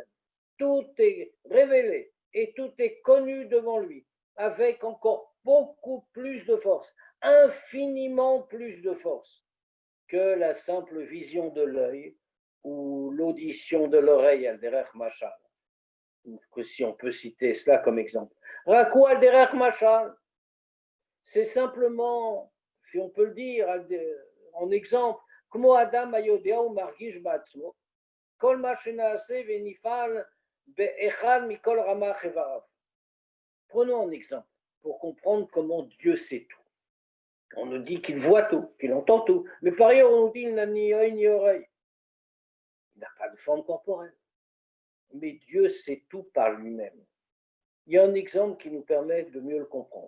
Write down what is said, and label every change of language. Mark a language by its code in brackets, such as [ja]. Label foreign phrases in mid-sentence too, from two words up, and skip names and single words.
[fr] Tout est révélé et tout est connu devant lui, avec encore beaucoup plus de force, infiniment plus de force que la simple vision de l'œil ou l'audition de l'oreille [he] על דרך משל. [fr] Si on peut citer cela comme exemple. [he] רק על דרך משל, [fr] c'est simplement, si on peut le dire en exemple, [he] כמו אדם היודע ומרגיש בעצמו, כל מה שנעשה ונפעל באחד מכל רמ"ח איבריו. [fr] Prenons un exemple pour comprendre comment Dieu sait tout. On nous dit qu'il voit tout, qu'il entend tout, mais par ailleurs on nous dit qu'il n'a ni œil ni oreille. Il n'a pas de forme corporelle. Mais Dieu sait tout par lui-même. Il y a un exemple qui nous permet de mieux le comprendre.